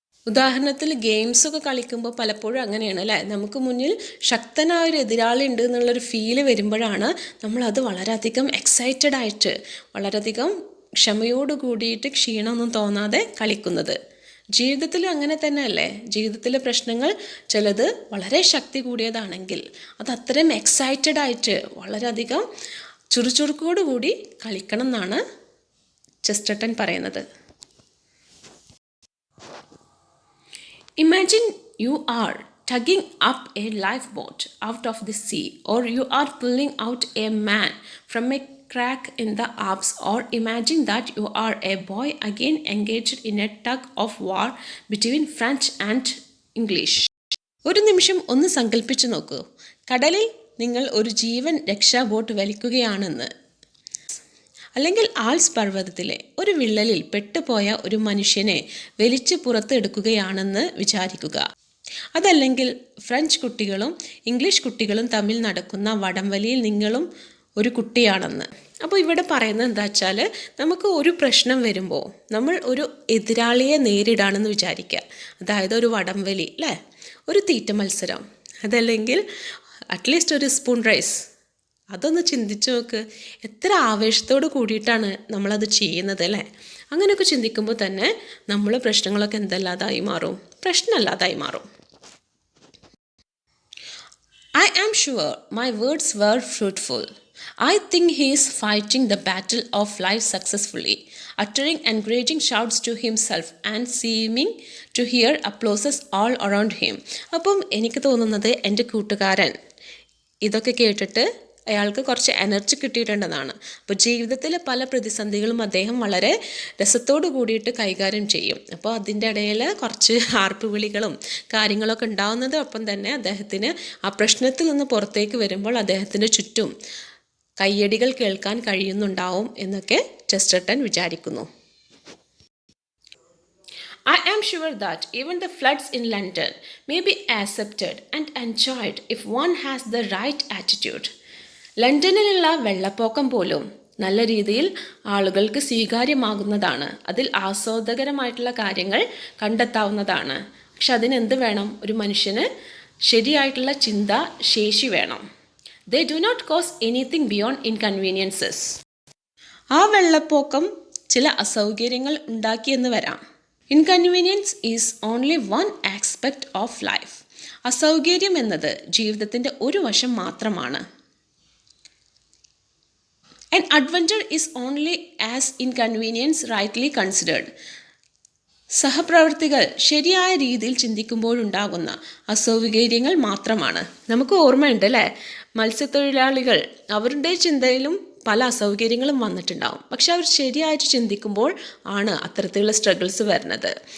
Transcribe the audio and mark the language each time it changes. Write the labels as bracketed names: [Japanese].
[Malayalam] ഉദാഹരണത്തിൽ ഗെയിംസൊക്കെ കളിക്കുമ്പോൾ പലപ്പോഴും അങ്ങനെയാണ് അല്ലേ, നമുക്ക് മുന്നിൽ ശക്തനായ ഒരു എതിരാളി ഉണ്ട് എന്നുള്ളൊരു ഫീല് വരുമ്പോഴാണ് നമ്മളത് വളരെയധികം എക്സൈറ്റഡ് ആയിട്ട് വളരെയധികം ക്ഷമയോട് കൂടിയിട്ട് ക്ഷീണമൊന്നും തോന്നാതെ കളിക്കുന്നത്. ജീവിതത്തിൽ അങ്ങനെ തന്നെയല്ലേ, ജീവിതത്തിലെ പ്രശ്നങ്ങൾ ചിലത് വളരെ ശക്തി കൂടിയതാണെങ്കിൽ അത് അത്രയും എക്സൈറ്റഡ് ആയിട്ട് വളരെയധികം ചുറുചുറുക്കോടുകൂടി കളിക്കണം എന്നാണ് ചെസ്റ്റർട്ടൺ പറയുന്നത്. [English] Imagine you are tugging up a lifeboat out of the sea, or you are pulling out a man from a crack in the Alps, or imagine that you are a boy again engaged in a tug of war between French and English. [Malayalam] ഒരു നിമിഷം ഒന്ന് സങ്കല്പിച്ചു നോക്കൂ, കടലിൽ നിങ്ങൾ ഒരു ജീവൻ രക്ഷാ boat വലിക്കുകയാണെന്ന്. അല്ലെങ്കിൽ ആൽസ് പർവ്വതത്തിലെ ഒരു വിള്ളലിൽ പെട്ടുപോയ ഒരു മനുഷ്യനെ വലിച്ചു പുറത്തെടുക്കുകയാണെന്ന് വിചാരിക്കുക. അതല്ലെങ്കിൽ ഫ്രഞ്ച് കുട്ടികളും ഇംഗ്ലീഷ് കുട്ടികളും തമ്മിൽ നടക്കുന്ന വടംവലിയിൽ നിങ്ങളും ഒരു കുട്ടിയാണെന്ന്. അപ്പോൾ ഇവിടെ പറയുന്നത് എന്താ വെച്ചാൽ, നമുക്ക് ഒരു പ്രശ്നം വരുമ്പോൾ നമ്മൾ ഒരു എതിരാളിയെ നേരിടാണെന്ന് വിചാരിക്കുക. അതായത് ഒരു വടംവലി അല്ലേ, ഒരു തീറ്റ മത്സരം, അതല്ലെങ്കിൽ അറ്റ്ലീസ്റ്റ് ഒരു സ്പൂൺ റൈസ്. അതൊന്ന് ചിന്തിച്ച് നോക്ക്, എത്ര ആവേശത്തോട് കൂടിയിട്ടാണ് നമ്മളത് ചെയ്യുന്നത് അല്ലേ. അങ്ങനെയൊക്കെ ചിന്തിക്കുമ്പോൾ തന്നെ നമ്മൾ പ്രശ്നങ്ങളൊക്കെ എന്തല്ലാതായി മാറും, പ്രശ്നമല്ലാതായി മാറും. [English] I am sure my words were fruitful. I think he is fighting the battle of life successfully, uttering encouraging shouts to himself and seeming to hear applauses all around him. [Malayalam] അപ്പം എനിക്ക് തോന്നുന്നത് എൻ്റെ കൂട്ടുകാരൻ ഇതൊക്കെ കേട്ടിട്ട് അയാൾക്ക് കുറച്ച് എനർജി കിട്ടിയിട്ടുണ്ടെന്നാണ്. അപ്പോൾ ജീവിതത്തിലെ പല പ്രതിസന്ധികളും അദ്ദേഹം വളരെ രസത്തോടു കൂടിയിട്ട് കൈകാര്യം ചെയ്യും. അപ്പോൾ അതിൻ്റെ ഇടയിൽ കുറച്ച് ആർപ്പുവിളികളും കാര്യങ്ങളൊക്കെ ഉണ്ടാവുന്നത് ഒപ്പം തന്നെ അദ്ദേഹത്തിന് ആ പ്രശ്നത്തിൽ നിന്ന് പുറത്തേക്ക് വരുമ്പോൾ അദ്ദേഹത്തിൻ്റെ ചുറ്റും കയ്യടികൾ കേൾക്കാൻ കഴിയുന്നുണ്ടാവും എന്നൊക്കെ ചെസ്റ്റർട്ടൺ വിചാരിക്കുന്നു. [English] I am sure that even the floods in London may be accepted and enjoyed if one has the right attitude. [Malayalam] ലണ്ടനിലുള്ള വെള്ളപ്പൊക്കം പോലും നല്ല രീതിയിൽ ആളുകൾക്ക് സ്വീകാര്യമാകുന്നതാണ്, അതിൽ ആസ്വാദകരമായിട്ടുള്ള കാര്യങ്ങൾ കണ്ടെത്താവുന്നതാണ്. പക്ഷെ അതിനെന്ത് വേണം, ഒരു മനുഷ്യന് ശരിയായിട്ടുള്ള ചിന്ത ശേഷി വേണം. [English] They do not cause anything beyond inconveniences. [Malayalam] ആ വെള്ളപ്പൊക്കം ചില അസൗകര്യങ്ങൾ ഉണ്ടാക്കിയെന്ന് വരാം. [English] Inconvenience is only one aspect of life. [Malayalam] അസൗകര്യം എന്നത് ജീവിതത്തിൻ്റെ ഒരു വശം മാത്രമാണ്. [English] An adventure is only as inconvenience rightly considered. [Malayalam] സഹപ്രവർത്തികൾ ശരിയായ രീതിയിൽ ചിന്തിക്കുമ്പോഴുണ്ടാകുന്ന അസൗകര്യങ്ങൾ മാത്രമാണ്. നമുക്ക് ഓർമ്മയുണ്ട് അല്ലേ, മത്സ്യത്തൊഴിലാളികൾ അവരുടെ ചിന്തയിലും പല അസൗകര്യങ്ങളും വന്നിട്ടുണ്ടാവും. പക്ഷെ അവർ ശരിയായിട്ട് ചിന്തിക്കുമ്പോൾ ആണ് അത്തരത്തിലുള്ള സ്ട്രഗിൾസ് വരുന്നത്.